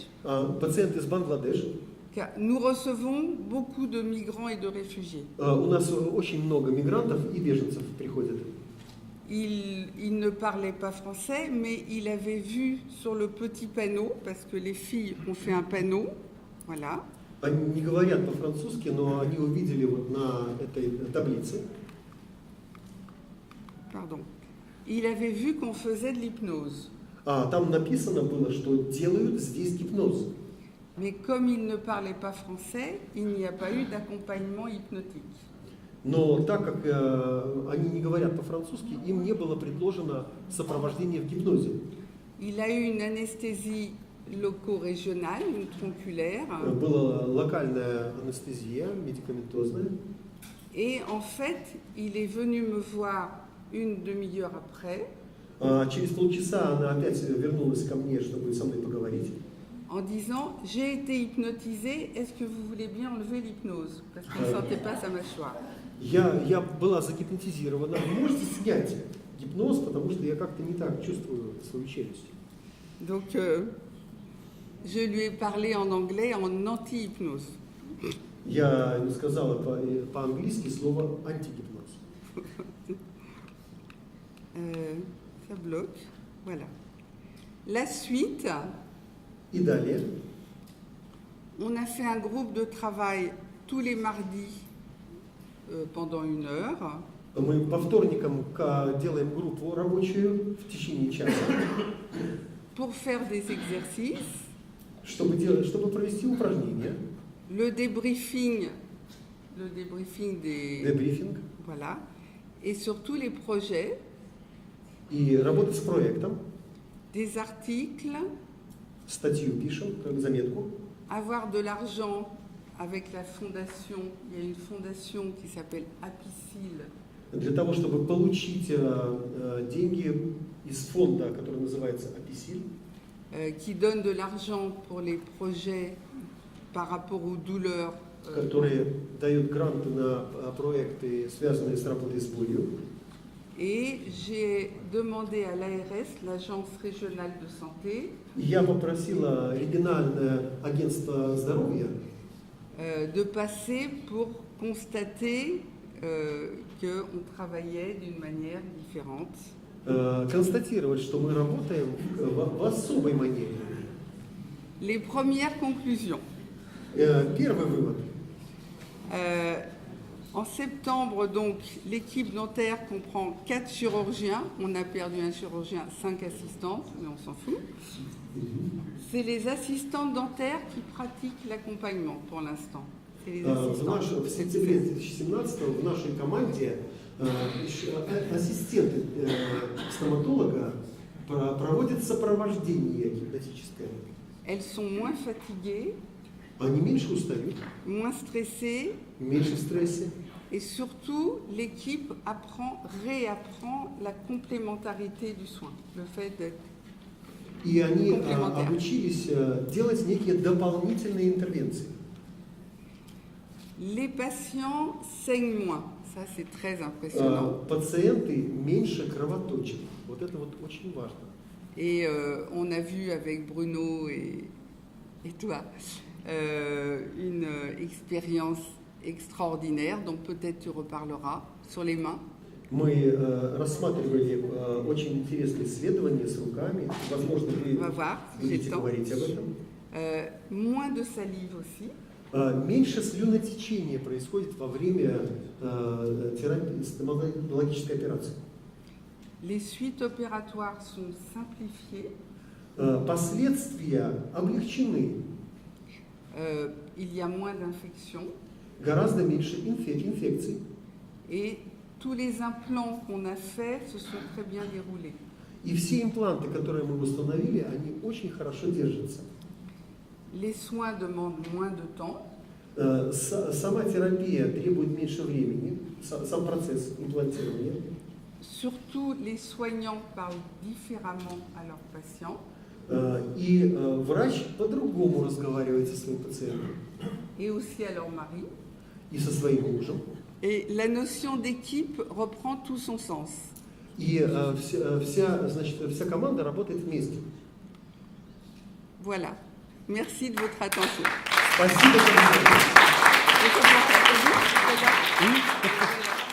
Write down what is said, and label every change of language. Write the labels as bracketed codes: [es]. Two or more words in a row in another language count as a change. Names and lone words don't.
[ru] пациент из Бангладеш. [fr] Car nous recevons beaucoup de migrants et de réfugiés. [ru] У нас очень много мигрантов и беженцев приходят. [fr] Il ne parlait pas français, mais il avait vu sur le petit panneau, parce que les filles ont fait un panneau, voilà. [ru] Они не говорят по-французски, но они увидели вот на этой таблице. [fr] Pardon. Il avait vu qu'on faisait de l'hypnose. [ru] Там написано было, что делают здесь гипноз. [fr] Mais comme il ne parlait pas français, il n'y a pas eu d'accompagnement hypnotique. [ru] Но так как они не говорят по-французски, им не было предложено сопровождение в гипнозе. [fr] Il a eu une anesthésie loco-régionale, une tronculaire. [ru] Была локальная анестезия, медикаментозная. [fr] Et en fait, il est venu me voir une demi-heure après. [ru] Через полчаса она опять вернулась ко мне, чтобы со мной поговорить. [fr] En disant, j'ai été hypnotisée, est-ce que vous voulez bien enlever l'hypnose? Parce qu'il ne sentait pas sa mâchoire. [ru] Я была загипнотизирована. Вы можете снять гипноз, потому что я как-то не так чувствую свою челюсть. [fr] Donc, je lui ai parlé en anglais en anti-hypnose. [ru] Я ему сказала по-английски слово антигипноз. [fr] Ça bloque. Voilà. La suite, [ru] И далее [fr] on a fait un groupe de travail tous les mardis pendant 1 heure. [ru] мы по вторникам делаем группу рабочую в течение часа, [fr] Pour faire des exercices, [ru] чтобы провести упражнения, [fr] le débriefing des... [ru] дебрифинг [fr] Voilà. Et surtout les projets, [ru] и работать с проектом, [fr] des articles, [ru] статью пишем, как заметку. [fr] avoir de l'argent avec la fondation. Il y a une fondation qui s'appelle Apicil. [ru] Для того, чтобы получить деньги из фонда, который называется Аписиль, [fr] Qui donne de l'argent pour les projets par rapport aux douleurs. [ru] который дает гранты на проекты, связанные с работой с болью. [fr] Et j'ai demandé à l'ARS, l'Agence régionale de santé, [ru] Я попросила региональное агентство здоровья [fr] de passer pour constater qu'on travaillait d'une manière différente. [ru] констатировать, что мы работаем в особой манере. [fr] Les premières conclusions. [ru] Первый вывод. [fr] En septembre, donc, l'équipe dentaire comprend 4 chirurgiens. On a perdu un chirurgien, 5 assistantes, mais on s'en fout. C'est les assistantes dentaires qui pratiquent l'accompagnement pour l'instant. C'est les assistantes. [ru] В сентябре 2017 в нашей команде ассистенты стоматолога проводят сопровождение гипнотическое. [fr] Elles sont moins fatiguées, [ru] Они меньше устают, [fr] moins stressées, [ru] меньше в стрессе. [fr] et surtout, l'équipe réapprend la complémentarité du soin, le fait d'être [ru] И они [fr] complémentaire. [ru] обучились делать некие дополнительные интервенции. [fr] Les patients saignent moins, ça c'est très impressionnant. [ru] Пациенты меньше кровоточат. Вот это вот очень важно. [fr] Et on a vu avec Bruno et toi une expérience extraordinaire, dont peut-être tu reparleras, sur les mains. [ru] Мы рассматривали очень интересные исследования с руками. Возможно, вы [fr] On va voir si j'ai [ru] будете [fr] le temps. [ru] говорить об этом. [fr] Moins de salive aussi. [ru] Меньше слюнотечения происходит во время стоматологической операции. [fr] Les suites opératoires sont simplifiées. [ru] Последствия облегчены. [fr] Il y a moins d'infections. [ru] Гораздо меньше инфекций. [fr] Et tous les implants qu'on a faits se sont très bien déroulés. [ru] И все импланты, которые мы установили, они очень хорошо держатся. [fr] Les soins demandent moins de temps. [ru] Сама терапия требует меньше времени, сам процесс имплантирования. [fr] Surtout, les soignants parlent différemment à leurs patients. [ru] И врач по-другому разговаривает со своим пациентом. [fr] Et aussi à leur mari. [ru] И со своим мужем. [fr] Et la notion d'équipe reprend tout son sens. [ru] И вся команда работает вместе. [fr] Voilà. Merci de votre attention. [ru] Спасибо.